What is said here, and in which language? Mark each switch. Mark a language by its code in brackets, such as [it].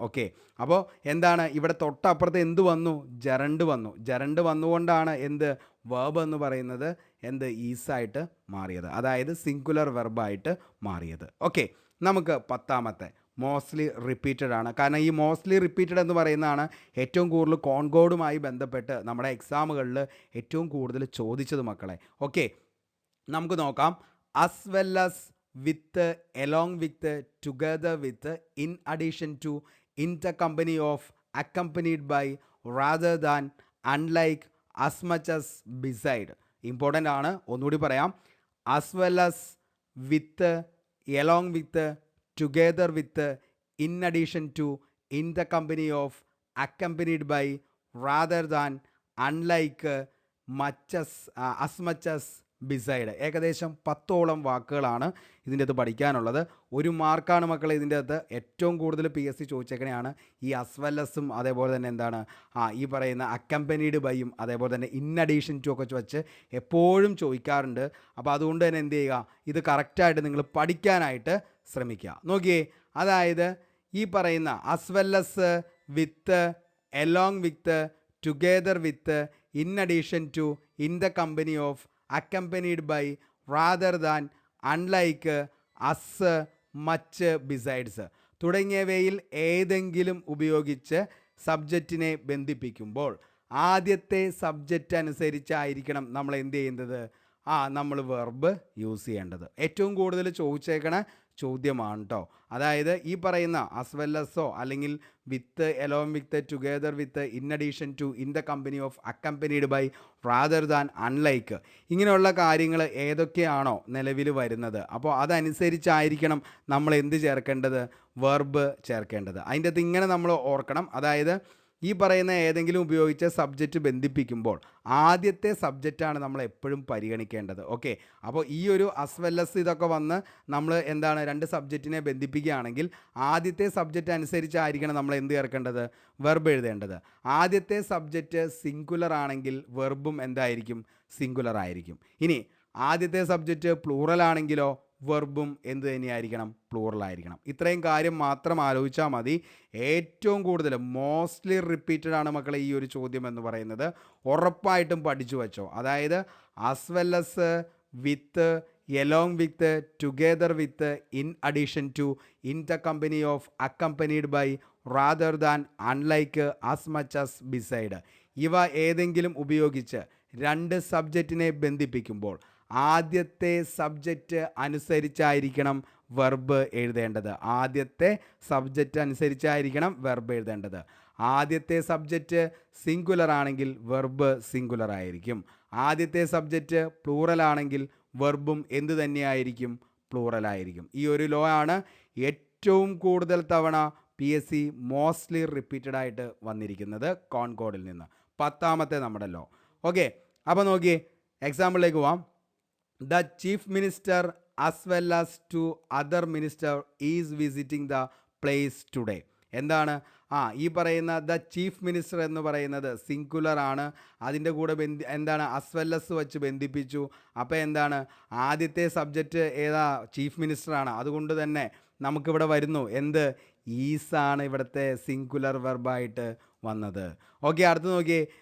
[ml] Okay, അപ്പോൾ എന്താണ് ഇവിടെ തൊട്ടപ്പുറത്ത് എന്ത് വന്നു, ജെറൻഡ് വന്നുകൊണ്ടാണ് എന്ത് വെർബ് എന്ന് പറയുന്നത് എന്ത് ഈസായിട്ട് മാറിയത്, അതായത് സിംഗുലർ വെർബായിട്ട് മാറിയത്. ഓക്കെ, നമുക്ക് 10ാമത്തെ മോസ്റ്റ്ലി റിപ്പീറ്റഡ് ആണ്. കാരണം ഈ മോസ്റ്റ്ലി റിപ്പീറ്റഡ് എന്ന് പറയുന്നതാണ് ഏറ്റവും കൂടുതൽ കോൺകോഡുമായി ബന്ധപ്പെട്ട് നമ്മുടെ എക്സാമുകളിൽ ഏറ്റവും കൂടുതൽ ചോദിച്ചത് മക്കളെ. ഓക്കെ, നമുക്ക് നോക്കാം. [en] as well as with, along with, together with, in addition to, in the company of, accompanied by, rather than, unlike, as much as, beside. [ml] Important ആണ്, ഒന്നുകൂടി പറയാം. [en] as well as with, along with, together with, in addition to, in the company of, accompanied by, rather than, unlike, much as, as much as, beside. [ml] ഏകദേശം 10ഓളം വാക്കുകളാണ് ഇതിൻ്റെ അകത്ത് പഠിക്കാനുള്ളത്. 1 മാർക്കാണ് മക്കളെ ഇതിൻ്റെ അകത്ത്. ഏറ്റവും കൂടുതൽ PSC ചോദിച്ചേക്കണെയാണ് ഈ അസ്വല്ലസും അതേപോലെ തന്നെ എന്താണ് ഈ പറയുന്ന അക്കമ്പനീഡ് ബൈയും അതേപോലെ തന്നെ ഇൻ അഡീഷൻ ടു ഒക്കെ വെച്ച് എപ്പോഴും ചോദിക്കാറുണ്ട്. അപ്പോൾ അതുകൊണ്ട് തന്നെ എന്ത് ചെയ്യുക, ഇത് കറക്റ്റായിട്ട് നിങ്ങൾ പഠിക്കാനായിട്ട് ശ്രമിക്കുക. നോക്കിയേ, അതായത് ഈ പറയുന്ന അസ്വല്ലസ്, വിത്ത്, along with, together with, in addition to, in the company of, [en] accompanied by, rather than, unlike, as, much, besides [ml] തുടങ്ങിയവയിൽ ഏതെങ്കിലും ഉപയോഗിച്ച് സബ്ജക്റ്റിനെ ബന്ധിപ്പിക്കുമ്പോൾ ആദ്യത്തെ സബ്ജക്റ്റ് അനുസരിച്ചായിരിക്കണം നമ്മൾ എന്ത് ചെയ്യുന്നത്, നമ്മൾ വെർബ് യൂസ് ചെയ്യേണ്ടത്. ഏറ്റവും കൂടുതൽ ചോദിച്ചേക്കണ ചോദ്യമാണ് കേട്ടോ. അതായത് ഈ പറയുന്ന as well as അല്ലെങ്കിൽ വിത്ത്, [en] along with, together with, in addition to, in the company of, accompanied by, rather than, unlike [ml] ഇങ്ങനെയുള്ള കാര്യങ്ങൾ ഏതൊക്കെയാണോ നിലവിൽ വരുന്നത്, അപ്പോൾ അതനുസരിച്ചായിരിക്കണം നമ്മൾ എന്ത് ചേർക്കേണ്ടത്, വെർബ് ചേർക്കേണ്ടത്. അതിൻ്റെ അകത്ത് ഇങ്ങനെ നമ്മൾ ഓർക്കണം. അതായത് ഈ പറയുന്ന ഏതെങ്കിലും ഉപയോഗിച്ച് സബ്ജക്റ്റ് ബന്ധിപ്പിക്കുമ്പോൾ ആദ്യത്തെ സബ്ജക്റ്റാണ് നമ്മൾ എപ്പോഴും പരിഗണിക്കേണ്ടത്. ഓക്കെ, അപ്പോൾ ഈ ഒരു as well as ഇതൊക്കെ വന്ന് നമ്മൾ എന്താണ് 2 സബ്ജക്റ്റിനെ ബന്ധിപ്പിക്കുകയാണെങ്കിൽ ആദ്യത്തെ സബ്ജക്റ്റ് അനുസരിച്ചായിരിക്കണം നമ്മൾ എന്ത് ചേർക്കേണ്ടത്, വെർബ് എഴുതേണ്ടത്. ആദ്യത്തെ സബ്ജക്റ്റ് സിംഗുലർ ആണെങ്കിൽ വെർബും എന്തായിരിക്കും, സിംഗുലർ ആയിരിക്കും. ഇനി ആദ്യത്തെ സബ്ജക്റ്റ് പ്ലൂറൽ ആണെങ്കിലോ വെർബും എന്ത് തന്നെയായിരിക്കണം, പ്ലൂറലായിരിക്കണം. ഇത്രയും കാര്യം മാത്രം ആലോചിച്ചാൽ മതി. ഏറ്റവും കൂടുതൽ മോസ്റ്റ്ലി റിപ്പീറ്റഡ് ആണ് മക്കളെ ഈ ഒരു ചോദ്യം എന്ന് പറയുന്നത്. ഉറപ്പായിട്ടും പഠിച്ചു വച്ചോ. അതായത് [en] as well as, with, along with, together with, in addition to, in the company of, accompanied by, rather than, unlike, as much as, beside [ml] ഇവ ഏതെങ്കിലും ഉപയോഗിച്ച് 2 സബ്ജക്റ്റിനെ ബന്ധിപ്പിക്കുമ്പോൾ ആദ്യത്തെ സബ്ജക്റ്റ് അനുസരിച്ചായിരിക്കണം വെർബ് എഴുതേണ്ടത്. ആദ്യത്തെ സബ്ജക്റ്റ് അനുസരിച്ചായിരിക്കണം വെർബ് എഴുതേണ്ടത്. ആദ്യത്തെ സബ്ജക്റ്റ് സിംഗുലർ ആണെങ്കിൽ വെർബ് സിംഗുലർ ആയിരിക്കും. ആദ്യത്തെ സബ്ജക്റ്റ് പ്ലൂറൽ ആണെങ്കിൽ വെർബും എന്ത് തന്നെയായിരിക്കും, പ്ലൂറൽ ആയിരിക്കും. ഈ ഒരു ലോ ആണ് ഏറ്റവും കൂടുതൽ തവണ PSC മോസ്റ്റ്ലി റിപ്പീറ്റഡ് ആയിട്ട് വന്നിരിക്കുന്നത് കോൺകോഡിൽ നിന്ന്. 10ാമത്തെ നമ്മുടെ ലോ. ഓക്കെ, അപ്പോൾ നോക്കിയേ, എക്സാമ്പിളിലേക്ക് പോവാം. [en] The chief minister as well as 2 other minister is visiting the place today. [ml] എന്താണ് ഈ പറയുന്ന ദ ചീഫ് മിനിസ്റ്റർ എന്ന് പറയുന്നത് സിംഗുലർ ആണ്. അതിൻ്റെ കൂടെ എന്താണ് as well as വെച്ച് ബന്ധിപ്പിച്ചു. അപ്പോൾ എന്താണ് ആദ്യത്തെ സബ്ജക്റ്റ് ഏതാ ചീഫ് മിനിസ്റ്ററാണ്. അതുകൊണ്ട് തന്നെ നമുക്കിവിടെ വരുന്നു എന്ത് ഈസാണ് ഇവിടുത്തെ സിംഗുലർ വെർബായിട്ട് വന്നത്. ഓക്കെ, അടുത്ത് നോക്കിയേ.